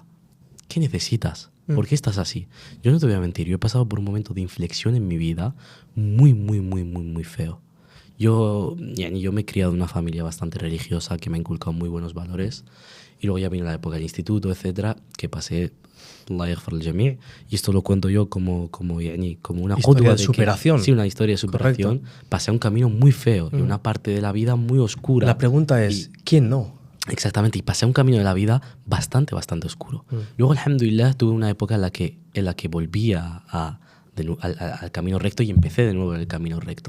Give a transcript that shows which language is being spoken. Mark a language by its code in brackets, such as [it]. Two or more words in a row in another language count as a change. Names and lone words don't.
[es] ¿Qué necesitas? ¿Por qué estás así? Yo no te voy a mentir, yo he pasado por un momento de inflexión en mi vida muy feo. Yo me he criado en una familia bastante religiosa que me ha inculcado muy buenos valores, y luego ya vino la época del instituto, etcétera, que pasé [ar] الله يغفر الجميع', [es] y esto lo cuento yo como una historia de superación. Sí, una historia de superación. Correcto. Pasé un camino muy feo y una parte de la vida muy oscura. La pregunta es, ¿quién no? Exactamente, y pasé un camino de la vida bastante oscuro. Luego, alhamdulillah, tuve una época en la que volví al camino recto y empecé de nuevo en el camino recto.